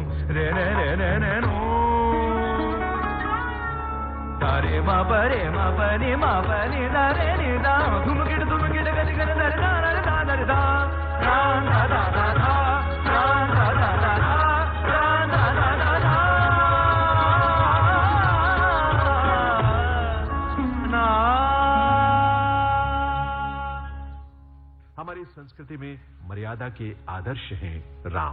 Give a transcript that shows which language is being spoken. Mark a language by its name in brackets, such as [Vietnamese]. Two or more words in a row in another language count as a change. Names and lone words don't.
[Hindi] रे रे रे रे रे नो तारे मा परे मा पनी मा पनी दा रे नि दा धुमकिट गदि गन दा दा दा दा दा दा दा दा दा दा हमारी संस्कृति में मर्यादा के आदर्श हैं राम।